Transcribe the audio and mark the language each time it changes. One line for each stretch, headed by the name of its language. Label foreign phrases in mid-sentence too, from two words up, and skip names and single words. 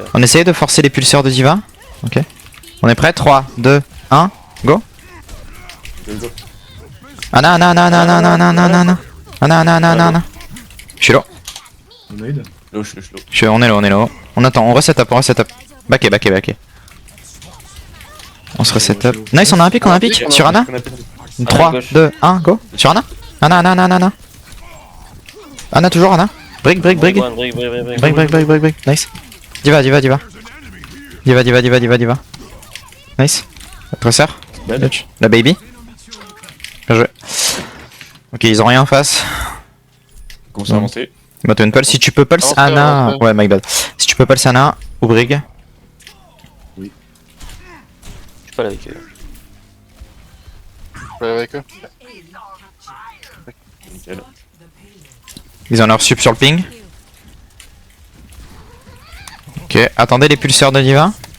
French: On essaye de forcer les pulseurs de Diva. Ok. On est prêt? 3, 2, 1, go.
English: Go, go.
French: Anna, Anna, Anna, Anna, Anna, Anna, Anna, Anna, Anna, Anna, Anna, Anna, Anna, Anna. Je suis là. On aide. Low, je suis low. On est là, on est là. On attend, on
English: reset up,
French: on
English: reset up.
French: Backé, backé, backé. On se
English: reset up.
French: Nice, on a un pic, on a un pic. Sur Anna. 3, 2, 1, go. Sur Anna. Anna, Anna, Anna, Anna, Anna. Anna, toujours Anna.
English: Break, break, break. Break. Break, break, break, break, break.
French: Nice. Diva, diva, diva. Diva, diva, diva, diva, diva. Nice. Tresseur. La baby. Bien joué. Ok, ils ont rien en face. Commence à avancer. Bah, une pulse. Si tu peux pulse Avancez, Anna. avancez. Ouais,
English: my bad.
French: Si tu peux pulse Anna ou Brig. Je suis pas là avec eux. Je vais avec eux. Nickel. Ils ont leur sup sur le ping. Ok, attendez les pulseurs de Diva.